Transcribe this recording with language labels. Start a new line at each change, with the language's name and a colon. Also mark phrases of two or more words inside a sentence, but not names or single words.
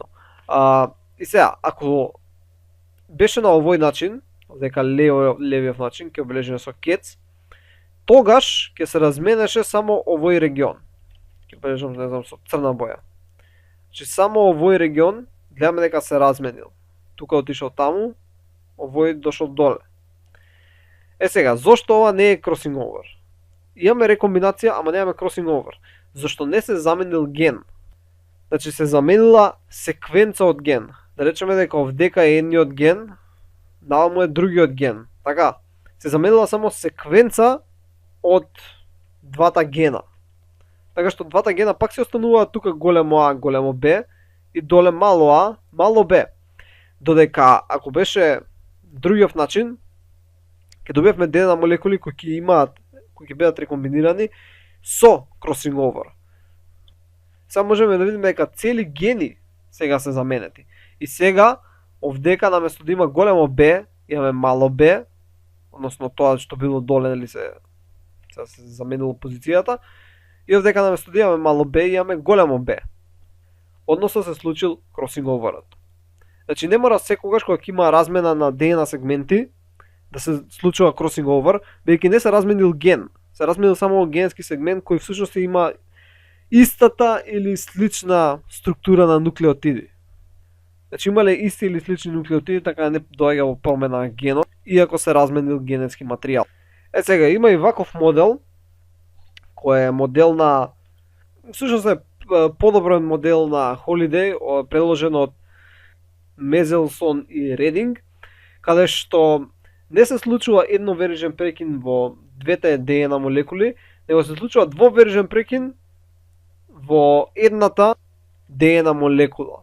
Macedonian: И сега, ако беше на овој начин, дека левиот начин ќе обележиме со кец, тогаш ќе се разменеше само овој регион. Ќе обележам, не знам, со црна боја. Значи само овој регион гледаме дека се разменил. Тука отишол таму, овој дошол доле. Сега, зошто ова не е
English: crossing over?
Macedonian: Имаме рекомбинација, ама немаме
English: crossing over.
Macedonian: Зашто не се заменил ген? Значи се заменила секвенца од ген. Да речеме дека овдека е едниот ген, наваму е другиот ген. Така, се заменила само секвенца од двата гена. Така што двата гена пак се остануваат тука големо А, големо Б и доле мало А, мало Б. Додека ако беше другиот начин, ќе добиевме ДНА молекули кои ќе бидат рекомбинирани со
English: crossing over.
Macedonian: Сега можеме да видиме дека цели гени сега се заменети. И сега овдека наместо да има големо Б, имаме мало Б, односно тоа што било доле нели се заменило позицијата. И овдека наместо да имаме мало Б, имаме големо Б. Односно се случил
English: crossing overот.
Macedonian: Значи не мора секогаш кога ќе има размена на ДНА сегменти да се случува
English: crossing over,
Macedonian: бидејќи не се разменил ген. Се разменил само генски сегмент кој всушност има истата или слична структура на нуклеотиди. Значи имале исти или слични нуклеотиди, така не доаѓа во промена на генот, иако се разменил генетски материјал. Сега има и ваков модел, кој е модел на, всушност е подобрен модел на Холидей, предложен од Мезелсон и Рединг, каде што не се случува едноверижен прекин во двете ДНА молекули, него се случува двоверижен прекин во едната ДНА молекула.